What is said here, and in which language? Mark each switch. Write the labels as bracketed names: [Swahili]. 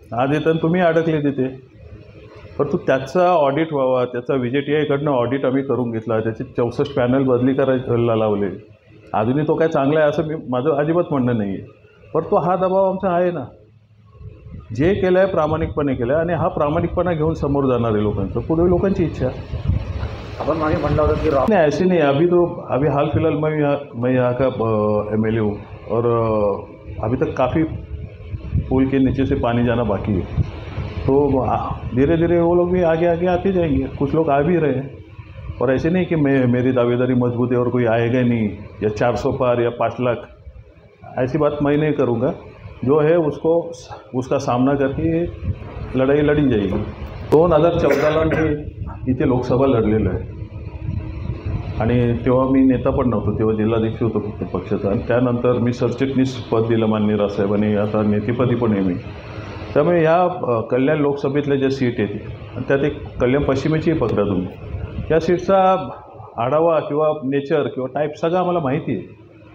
[Marathi] आज येताना तुम्ही अडकले तिथे, परंतु त्याचा ऑडिट व्हावा, त्याचा VJTIकडनं ऑडिट आम्ही करून घेतला, त्याचे 64 पॅनल बदली करायला लावले. अजूनही तो काय चांगला आहे असं माझं अजिबात म्हणणं नाही आहे, परंतु हा दबाव आमचा आहे ना. जे केलं आहे प्रामाणिकपणे केलं आहे आणि हा प्रामाणिकपणा घेऊन समोर जाणार आहे लोकांचं, पुढे लोकांची इच्छा. अपन मागे म्हणलं होतं की [Hindi] नहीं, ऐसे नहीं. अभी हाल फिलहाल मैं यहाँ का MLA हूँ और अभी तक काफ़ी पुल के नीचे से पानी जाना बाकी है. तो धीरे धीरे वो लोग भी आगे आगे आते जाएंगे. कुछ लोग आ भी रहे हैं. और ऐसे नहीं कि मेरी दावेदारी मजबूत है और कोई आएगा नहीं, या 400 पार या 5 लाख, ऐसी बात मैं नहीं करूँगा. जो है उसका सामना करके लढाई लढी जाएगी. [Marathi] 2014ला मी इथे लोकसभा लढलेलं आहे आणि तेव्हा मी नेता पण नव्हतो, तेव्हा जिल्हाध्यक्ष होतो फक्त पक्षाचा. आणि त्यानंतर मी सरचिटणीस पद दिलं माननीय राजसाहेबांनी, आता नेतेपदी पण आहे मी. त्यामुळे ह्या कल्याण लोकसभेतल्या ज्या सीट आहेत, त्यात एक कल्याण पश्चिमेचीही पकडा तुम्ही, या सीटचा आढावा किंवा नेचर किंवा टाईप सगळं आम्हाला माहिती आहे.